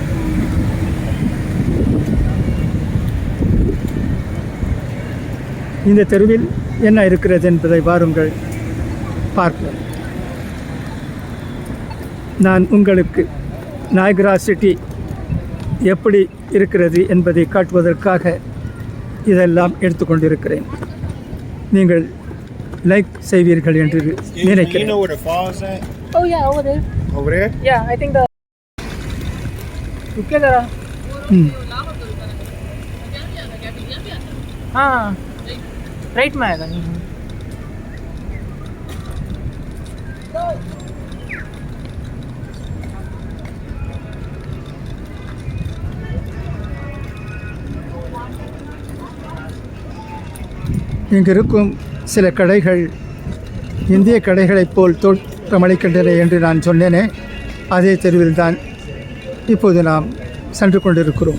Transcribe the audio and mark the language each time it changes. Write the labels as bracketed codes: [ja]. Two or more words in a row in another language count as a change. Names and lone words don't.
[ta] இந்த தெருவில் என்ன இருக்கிறது என்பதை வாருங்கள் பார்ப்போம். நான் உங்களுக்கு நயாகரா சிட்டி எப்படி இருக்கிறது என்பதை காட்டுவதற்காக இதெல்லாம் எடுத்துக்கொண்டிருக்கிறேன். நீங்கள் லைக் செய்வீர்கள் என்று நினைக்கிறேன். [en] Oh yeah, over there. Over there? Yeah, I think the. [hi] रुकिए जरा. हाँ, राइट में आएगा. [ta] இங்கு இருக்கும் சில கடைகள் இந்திய கடைகளைப் போல் தோற்றமளிக்கின்றன என்று நான் சொன்னேனே, அதே தெருவில்தான் இப்போது நாம் சென்று கொண்டிருக்கிறோம்.